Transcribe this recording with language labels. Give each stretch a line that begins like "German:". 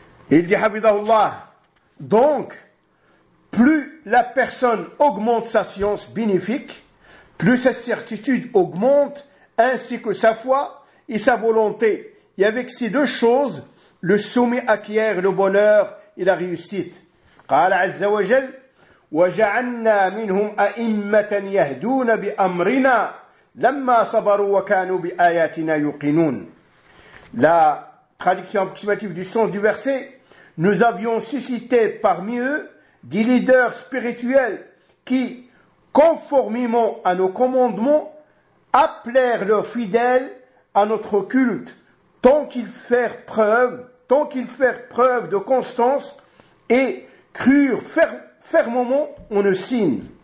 French: Et il dit, Habidallah, donc, plus la personne augmente sa science bénéfique, plus sa certitude augmente, ainsi que sa foi et sa volonté. Et avec ces deux choses, le soumis acquiert le bonheur et la réussite.
Arabic: قال عز وجل وجعلنا منهم أئمة يهدون بأمرنا لما صبروا وكانوا بآياتنا يقينون.
French: La traduction approximative du sens du verset, nous avions suscité parmi eux des leaders spirituels qui, conformément à nos commandements, appelèrent leurs fidèles à notre culte tant qu'ils firent preuve de constance et crurent fermement en nos signes.